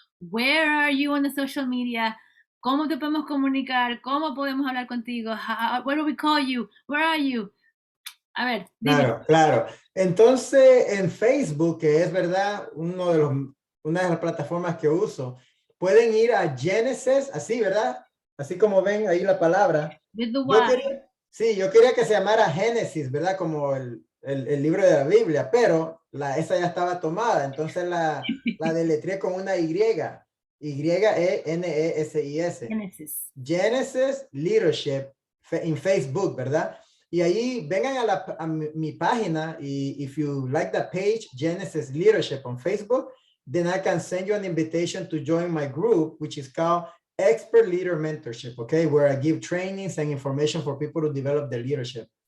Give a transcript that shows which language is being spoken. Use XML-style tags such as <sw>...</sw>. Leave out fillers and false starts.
<en>Where are you on the social media?</en> <es>¿Cómo te podemos comunicar? ¿Cómo podemos hablar contigo?</es> <en>Where do we call you? Where are you?</en> <es>A ver, dime. Claro, claro. Entonces, en Facebook, que es verdad, una de las plataformas que uso, pueden ir a Genesis, así, ¿verdad? Así como ven ahí la palabra.</es> <en>With the</en> <es>Yo Y. quería, sí, yo quería que se llamara Génesis, ¿verdad? Como el libro de la Biblia, pero esa ya estaba tomada, entonces la deletreé con una Y, Yenesis. Genesis. Genesis Leadership en Facebook, ¿verdad? Y ahí vengan a mi página y</es> <en>if you like the page, Genesis Leadership on Facebook, then I can send you an invitation to join my group, which is called Expert Leader Mentorship, okay? Where I give trainings and information for people to develop their leadership.</en>